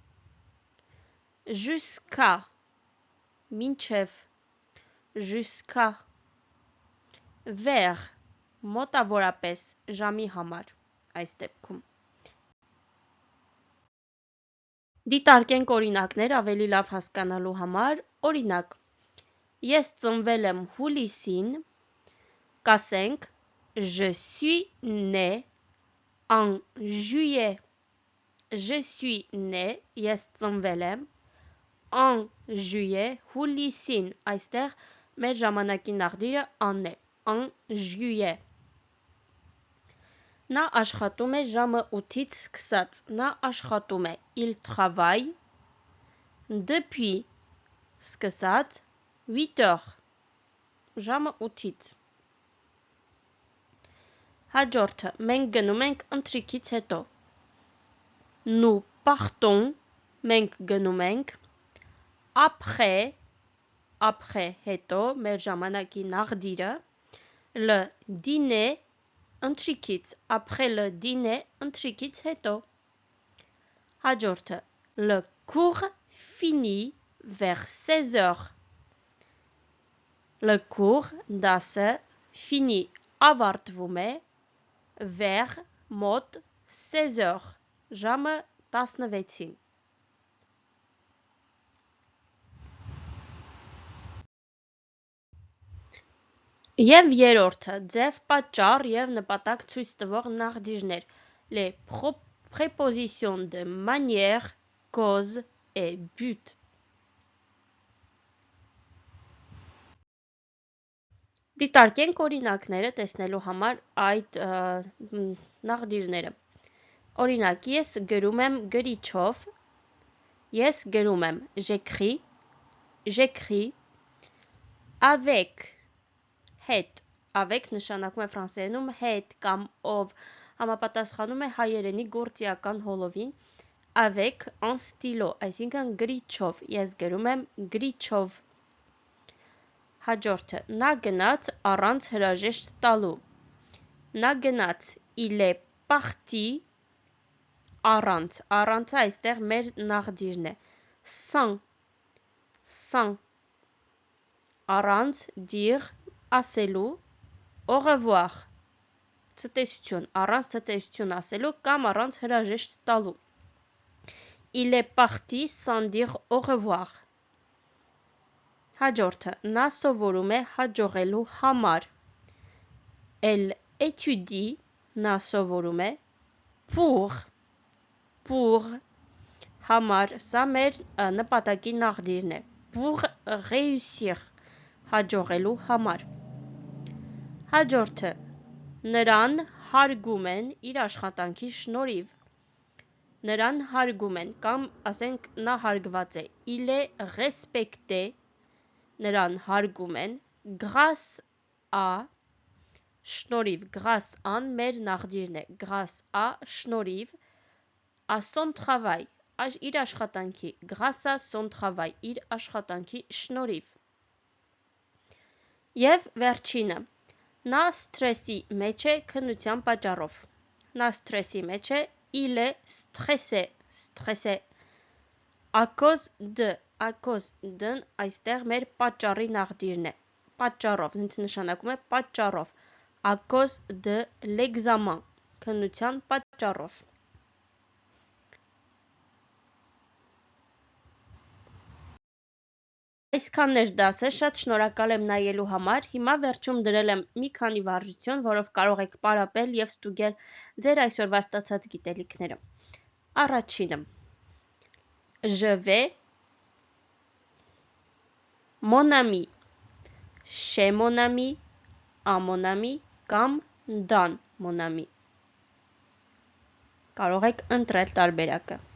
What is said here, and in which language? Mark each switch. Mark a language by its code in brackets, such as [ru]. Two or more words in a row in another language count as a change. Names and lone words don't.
[fr] jusqu'à, մինչև, jusqu'à, vers, [hy] մոտավորապես, ժամի համար, այս դեպքում։ Դիտարկենք օրինակներ ավելի լավ հասկանալու համար, օրինակ, ես ծնվել եմ հուլիսին, կասենք, [fr] je suis né en juillet, je suis né, [hy] ես ծնվել եմ, [fr] en juillet, [hy] հուլիսին, այստեղ մեր ժամանակի նախդիրը an է, [fr] en juillet։ [hy] Նա աշխատում է ժամը 8-ից սկսած, նա աշխատում է, [fr] il travaille, depuis, սկսած, 8 heures, [hy] ժամը 8-ից։ Հաջորդը, մենք գնում ենք ընթրիքից հետո, [fr] nous partons, [hy] մենք գնում ենք, après, հետո, մեր ժամանակի նախդիրը, [fr] le dîner, ընթրիքից, après le dîner, [hy] ընթրիքից հետո։ Հաջորդը, [fr] le cours finit vers 16 heures, le cours, դասը, finit, [hy] ավարտվում է, vers, մոտ, 16 heures, ժամը 16-ին։ Եվ երրորդը, ձև, պատճառ և նպատակ ցույց տվող նախդիրներ, [fr] les prépositions de manière, cause et but։ [hy] Դիտարկենք օրինակները տեսնելու համար այդ նախդիրները։ Օրինակ, ես գրում եմ գրիչով, ես գրում եմ [fr] j'écris, avec, [hy] հետ, avec նշանակում է ֆրանսերենում հետ կամ ով, համապատասխանում է հայերենի գործիական հոլովին, [fr] avec un stylo, [hy] այսինքն գրիչով, ես գրում եմ գրիչով։ Հաջորդը, նա գնաց առանց հրաժեշտ տալու, նա գնաց, [fr] il est parti, [hy] առանց այստեղ մեր նախդիրն է, [fr] sans, առանց, dire, ասելու, au revoir, [hy] ցտեսություն, առանց ցտեսություն ասելու կամ առանց հրաժեշտ տալու, [fr] il est parti sans dire au revoir։ [hy] Հաջորդը, նա սովորում է հաջողելու համար, [fr] elle étudie, [hy] նա սովորում է, pour, համար, սա մեր նպատակի նախդիրն է, [fr] pour réussir, [hy] հաջողելու համար։ Հաջորդը, նրան հարգում են իր աշխատանքի շնորհիվ, նրան հարգում են կամ ասենք նա հարգված է, [fr] il est respecté, [hy] նրան հարգում են, [fr] grâce à, [hy] շնորհիվ, [fr] grâce à- [hy] ն մեր նախդիրն է, [fr] grâce à, շնորհիվ, à son travail, [hy] իր աշխատանքի, [fr] grâce à son travail, [hy] իր աշխատանքի շնորհիվ։ Եվ վերջինը, նա սթրեսի մեջ է քննության պատճառով, նա սթրեսի մեջ է, [fr] il est stressé, à cause de- [hy] ն այստեղ մեր պատճառի նախդիրն է, պատճառով, հենց նշանակում է պատճառով, [fr] à cause de l'examen, [hy] քննության պատճառով։ Այսքանն էր դասը, շատ շնորհակալ եմ նայելու համար, հիմա վերջում դրել եմ մի քանի վարժություն, որով կարող եք պարապել և ստուգել ձեր այսօրվա ստացած գիտելիքները։ Առաջինը, [fr] je vais, mon ami, chez mon ami, à mon ami կամ dans mon ami։ [hy] Կարող եք ընտրել տարբերակը։